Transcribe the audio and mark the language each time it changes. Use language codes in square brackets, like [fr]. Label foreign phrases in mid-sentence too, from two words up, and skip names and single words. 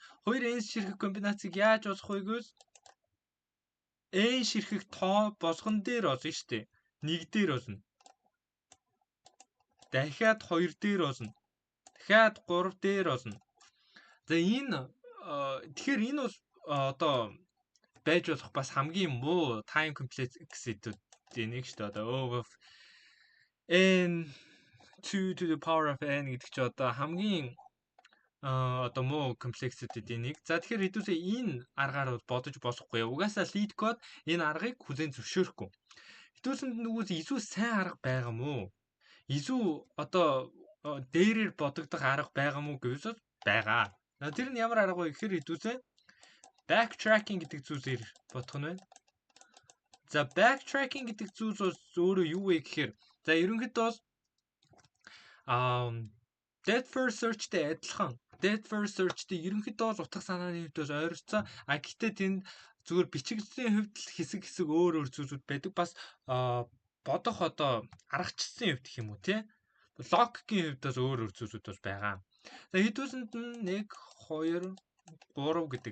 [mn] 2n ширхэг комбинацийг яаж босгох вэ гэвэл n ширхэг тоо босгон дээр болно шүү дээ. 1 дээр болно. Дахиад 2 дээр болно. Дахиад 3 дээр болно. За энэ тэгэхээр энэ бол одоо байж болох бас хамгийн муу [en] time complexity- [mn] ийн нэг шүү дээ. Одоо [en] O of n 2 to the power of n [mn] гэдэг чи одоо хамгийн одоо муу complexity-ийн нэг. За тэгэхээр хэдүүлээ энэ аргаар бол бодож болохгүй. Угаасаа lead code энэ аргыг хүлээн зөвшөөрөхгүй. Хэдүүлсэнд нүгээс илүү сайн арга байгаа мó? Илүү одоо дээрээр бодогдох арга байгаа мó гэвэл байгаа. Тэр нь ямар арга вэ гэхээр хэдүүлээ backtracking гэдэг зүйлээр бодох нь байна. За backtracking гэдэг зүйл бол өөрөө юу вэ гэхээр за ерөнхийдөө бол [en] depth first search- [mn] тэй адилхан. [en] Depth first search- [mn] тэй ерөнхийдөө бол утга санааны хувьд бол ойролцоо. Гэхдээ тэнд зүгээр бичигдлийн хувьд л хэсэг өөр зүйлүүд байдаг. Бас бодох одоо аргачлалын хувьд гэх юм уу тий. Логикийн хувьд бас өөр зүйлүүд бол байгаа. За хэдүүлсэнд нь 1 2 3 гэдэг.